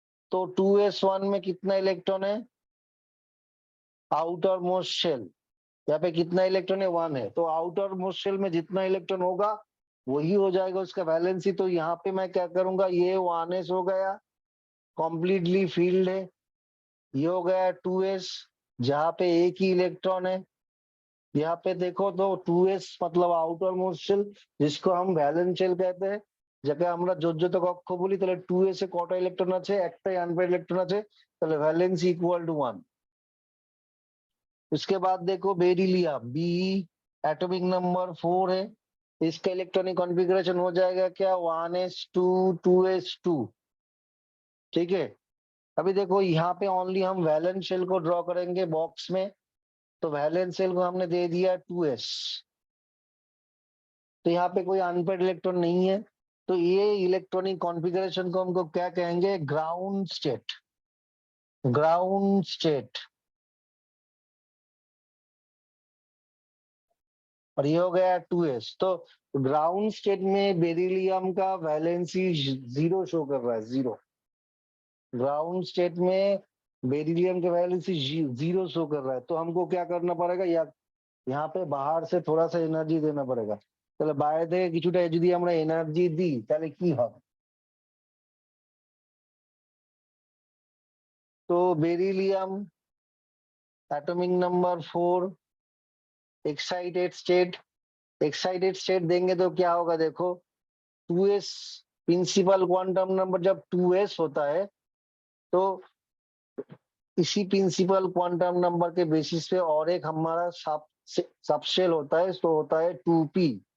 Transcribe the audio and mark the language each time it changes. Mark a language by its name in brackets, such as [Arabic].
[Hindi] तो 2s1 में कितना इलेक्ट्रॉन है, आउटर मोस्ट शेल यहाँ पे कितना इलेक्ट्रॉन है 1 है, तो आउटर मोस्ट शेल में जितना इलेक्ट्रॉन होगा वही हो जाएगा उसका वैलेंसी। तो यहाँ पे मैं क्या करूंगा, ये 1s हो गया कॉम्प्लीटली फील्ड है, ये हो गया 2s जहाँ पे एक ही इलेक्ट्रॉन है। यहाँ पे देखो तो 2s मतलब आउटर मोस्ट शेल, जिसको हम वैलेंस शेल कहते हैं। [Bangla] যাকে আমরা যোজ্যতা কক্ষ বলি, তাহলে 2s এ কটা ইলেকট্রন আছে, একটাই আনপেয়ার্ড ইলেকট্রন আছে, তাহলে ভ্যালেন্স ইকুয়াল टू 1। [Hindi] उसके बाद देखो बेरिलियम बी एटॉमिक नंबर 4 है, इसका इलेक्ट्रॉनिक कॉन्फ़िगरेशन हो जाएगा क्या 1s2 2s2। ठीक है। अभी देखो यहाँ पे ओनली हम वैलेंस शेल को ड्रॉ करेंगे बॉक्स में, तो वैलेंस शेल को हमने दे दिया 2s। तो यहाँ पे कोई अनपेयर्ड इलेक्ट्रॉन नहीं है, तो ये इलेक्ट्रॉनिक कॉन्फ़िगरेशन को हमको क्या कहेंगे, ग्राउंड स्टेट। Ground state. और ये हो गया 2s। तो ग्राउंड स्टेट में बेरिलियम का वैलेंसी 0 शो कर रहा है, 0। ग्राउंड स्टेट में बेरिलियम का वैलेंसी 0 शो कर रहा है, तो हमको क्या करना पड़ेगा, यहाँ पे बाहर से थोड़ा सा एनर्जी देना पड़ेगा। [Bangla] তাহলে বাইরে থেকে কিছুটা যদি আমরা এনার্জি দিই তাহলে কি হবে, [Hindi] तो beryllium atomic number 4 excited state. Excited state देंगे तो क्या होगा देखो 2s प्रिंसिपल क्वांटम नंबर जब 2s होता है, तो इसी प्रिंसिपल क्वांटम नंबर के बेसिस पे और एक हमारा सबशेल होता है, तो होता है 2p।